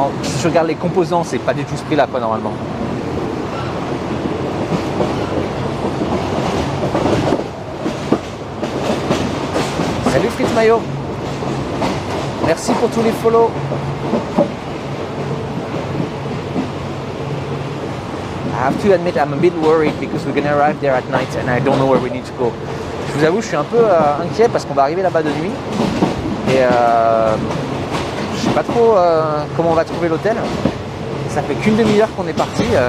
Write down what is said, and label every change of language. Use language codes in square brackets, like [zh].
[fr] si je regarde les composants, c'est pas du tout ce prix-là, quoi, normalement. Salut Fritz Mayo. Merci pour tous les follow. [en] I have to admit I'm a bit worried because we're gonna arrive there at night and I don't know where we need to go. [fr] Je vous avoue, je suis un peu inquiet parce qu'on va arriver là-bas de nuit. Et je sais pas trop comment on va trouver l'hôtel. Ça fait qu'une demi-heure qu'on est parti.